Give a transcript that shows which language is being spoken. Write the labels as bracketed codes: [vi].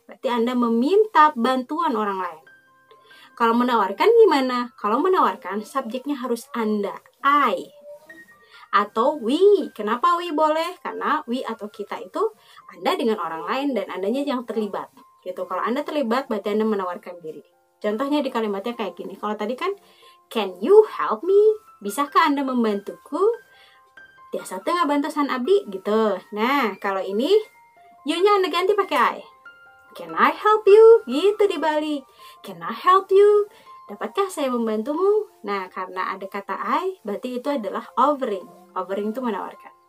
[id] Berarti Anda meminta bantuan orang lain. Kalau menawarkan gimana? Kalau menawarkan, subjeknya harus Anda. I. Atau we. Kenapa we boleh? Karena we atau kita itu Anda dengan orang lain dan Andanya yang terlibat. Gitu. Kalau Anda terlibat, berarti Anda menawarkan diri. Contohnya di kalimatnya kayak gini. Kalau tadi kan, [en] can you help me? [id] Bisakah Anda membantuku? [su] Tiasa tengah bantusan abdi [id] gitu. Nah, kalau ini you-nya Anda ganti pakai I. [en] Can I help you? [id] Gitu dibalik. Can I help you? Dapatkah saya membantumu? Nah, karena ada kata I, berarti itu adalah offering. Offering itu menawarkan.